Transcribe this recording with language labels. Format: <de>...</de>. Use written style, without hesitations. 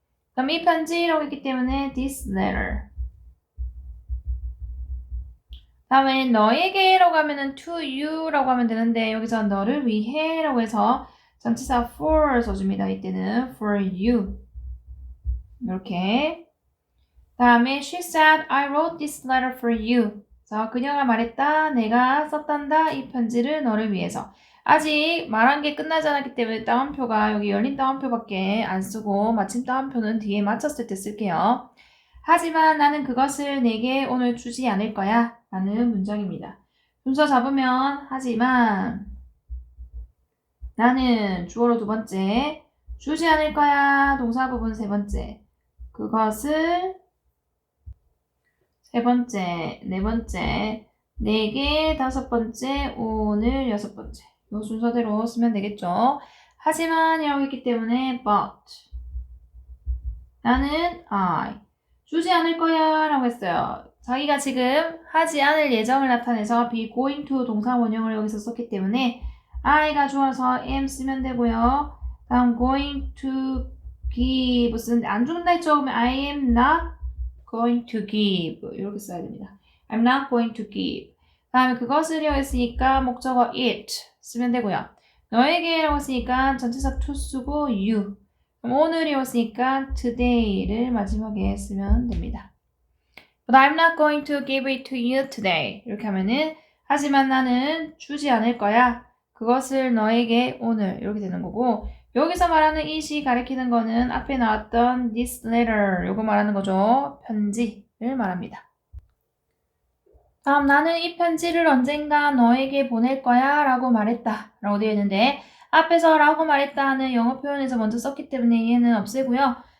<ko>그 다음에 이 편지라고 했기 때문에</ko> <en>this letter.</en> <ko>다음에 너에게라고 하면은</ko> <en>to you</en> <ko>라고 하면 되는데 여기서 너를 위해라고 해서 전치사 for 써줍니다. 이때는</ko> <en>for you</en> <ko>이렇게.</ko> <en>다음에 she said I wrote this letter for you.</en> <ko>그래서 그녀가 말했다. 내가 썼단다. 이 편지를 너를 위해서. 아직 말한 게 끝나지 않았기 때문에 따옴표가 여기 열린 따옴표밖에 안 쓰고 마침 따옴표는 뒤에 맞췄을 때 쓸게요. 하지만 나는 그것을 내게 오늘 주지 않을 거야 라는 문장입니다. 순서 잡으면 하지만 나는 주어로 두 번째 주지 않을 거야 동사 부분 세 번째 그것을 세 번째 네 번째 내게 다섯 번째 오늘 여섯 번째 이 순서대로 쓰면 되겠죠. 하지만 이라고 했기 때문에 but 나는 I 주지 않을 거야 라고 했어요. 자기가 지금 하지 않을 예정을 나타내서</ko> <en>be going to</en> <ko>동사 원형을 여기서 썼기 때문에 I가 주어서 am 쓰면 되고요. 다음</ko> <en>going to give</en> <ko>쓰는데 안 죽는다 했죠? 그러면</ko> <en>I am not going to give</en> <ko>이렇게 써야 됩니다.</ko> <en>I'm not going to give</en> <ko>다음에 그것을이라고 했으니까 목적어 it 쓰면 되고요. 너에게라고 했으니까 전체사 to 쓰고 you 그럼 오늘이었으니까 today를 마지막에 쓰면 됩니다.</ko> <en>But I'm not going to give it to you today.</en> <ko>이렇게 하면은 하지만 나는 주지 않을 거야. 그것을 너에게 오늘 이렇게 되는 거고 여기서 말하는 it이 가리키는 거는 앞에 나왔던</ko> <en>this letter</en> <ko>요거 말하는 거죠. 편지를 말합니다. 다음 나는 이 편지를 언젠가 너에게 보낼 거야 라고 말했다 라고 되어 있는데 앞에서 라고 말했다 하는 영어 표현에서 먼저 썼기 때문에 얘는 없애고요.</ko>